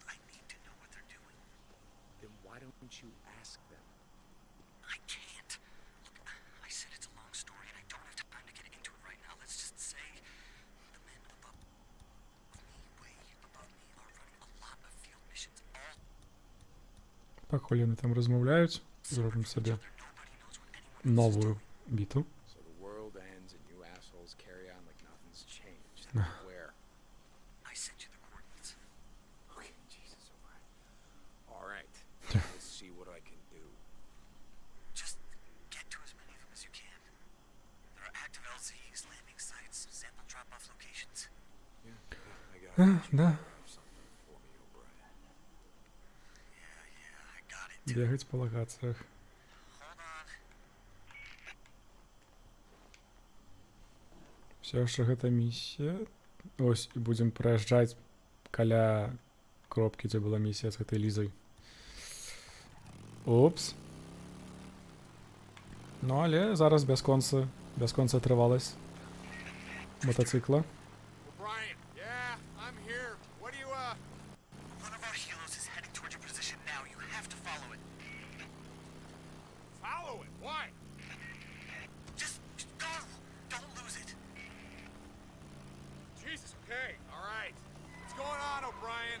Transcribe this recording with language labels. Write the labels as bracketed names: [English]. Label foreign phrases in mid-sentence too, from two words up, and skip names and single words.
[English] I need to know what they're doing. Then why don't you ask them? I can't. Look, I said it's a long story and I don't have time to get into it right now. Let's just say the men above me, way above me, are running a lot of field missions. All [Belarusian] Пакуль яны там размаўляюць, зробім сабе новую біту. [English] So the world ends and you assholes carry on like nothing's changed. Where? I sent you the coordinates. Okay, Jesus, O'Brien. All right. Let's see what I can do. Just get to as many of them as you can. There are active LZs, landing sites, sample drop-off locations. Yeah, I got it. [Belarusian] Да. [English] For me, O'Brien. Yeah, I got it. [Belarusian] Бегаць па лагацыях. [English] Hold on. [Belarusian] Все яшчэ гэта місія. Ось, і будзем праязджаць каля кропкі, дзе была місія з гэтай Лізай. Упс. Ну, але зараз бясконца трываласць мотоцикла. [English] O'Brien, yeah, I'm here. What do you, One of our helos is heading towards your position now. You have to follow it. follow it? Why? Just go. Don't lose it. Jesus, okay, all right. What's going on, O'Brien?